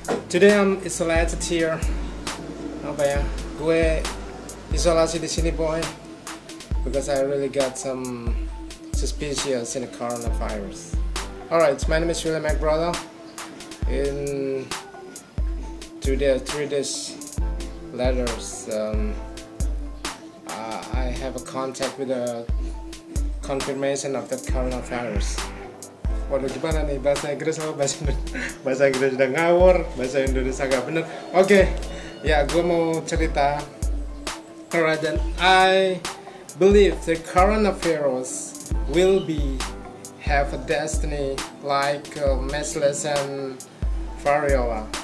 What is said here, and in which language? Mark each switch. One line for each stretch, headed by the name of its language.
English: Today I'm isolated here. Apa ya? Gue isolasi di sini, boy, because I really got some suspicious in the coronavirus. Alright, my name is William McBrother. In 3 days later, I have a contact with a confirmation of that coronavirus.
Indonesian: Waduh, gimana nih bahasa Inggris sama bahasa Inggris udah ngawur, bahasa Indonesia gak bener. Oke, ya gue mau cerita.
English: Alright, then I believe the coronavirus will have a destiny like measles and variola.